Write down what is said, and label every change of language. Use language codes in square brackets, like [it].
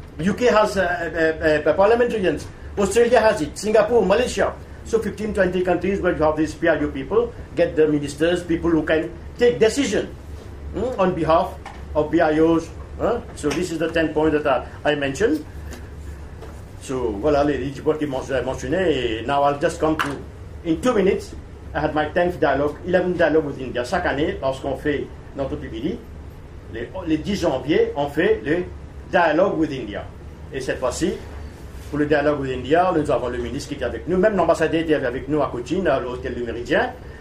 [en] UK has parliamentarians. Australia has it. Singapore, Malaysia. So 15-20 countries where you have these PIO people, get the ministers, people who can take decision on behalf of PIOs. So this is the 10 point that I mentioned. [fr] So voilà les points qui mentionné. [en] Now I'll just come to, in 2 minutes, I had my 10th dialogue, 11th dialogue with India. [fr] Chaque année, lorsqu'on fait notre PBD, les 10 janvier, on fait le dialogue [en] with India. [fr] Et cette fois-ci, pour le dialogue [en] with India, [fr] nous avons le ministre qui était avec nous, même l'ambassadeur était avec nous à Cochin, à l'hôtel du Méridien.